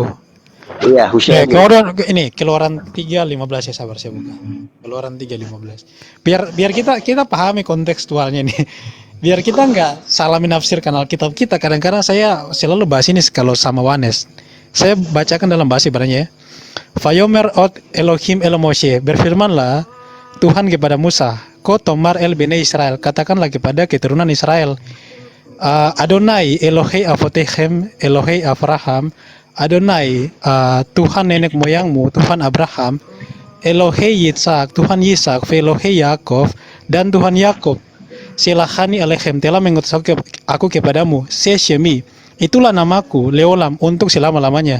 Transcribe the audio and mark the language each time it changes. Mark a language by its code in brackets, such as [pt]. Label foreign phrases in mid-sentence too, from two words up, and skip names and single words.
[id] Iya, Hushemi. Kemudian ini Keluaran 3:15 ya, sabar saya buka. Keluaran 3:15. Biar kita pahami kontekstualnya nih. Biar kita nggak salah menafsirkan Alkitab kita. Kadang-kadang saya selalu bahas ini kalau sama Wanes. Saya bacakan dalam bahasa Ibrani ya. [he] ויאמר עוד אלהים אל משה, [id] berfirmanlah Tuhan kepada Musa, [he] כה תאמר אל בני ישראל, [id] katakanlah kepada keturunan Israel, [he] אדני אלהי אבתיכם, אלהי אברהם, [id] Adonai Tuhan nenek moyangmu, Tuhan Abraham, [he] אלהי יצחק, [id] Tuhan Yitzhak, [he] אלהי יעקב, [id] dan Tuhan Yakov, [he] שלחני אליכם, [id] telah mengutus aku kepadamu, Seshemi, itulah namaku, Leolam, untuk selama-lamanya.